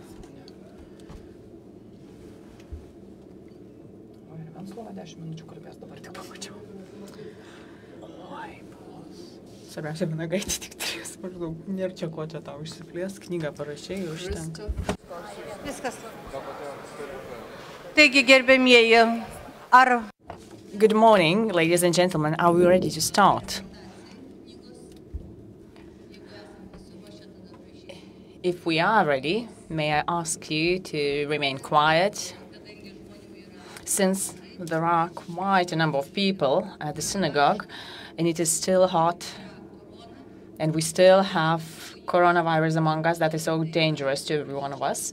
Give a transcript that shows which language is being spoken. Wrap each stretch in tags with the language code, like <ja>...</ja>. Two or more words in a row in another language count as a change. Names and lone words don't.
<lt>O ir Venclova 10 minučių kalbės, dabar tik pamačiau. Oi, bus. Svarbiausia, Vanagaitė tik 3 maždaug. Nėra čia ko čia tau išsiplės, knygą parašėjai, užtenka. Viskas. Taigi, gerbėmieji, ar...</lt> <en>Good morning, ladies and gentlemen. Are we ready to start? If we are ready, may I ask you to remain quiet? Since there are quite a number of people at the synagogue, and it is still hot, and we still have coronavirus among us that is so dangerous to every one of us.</en>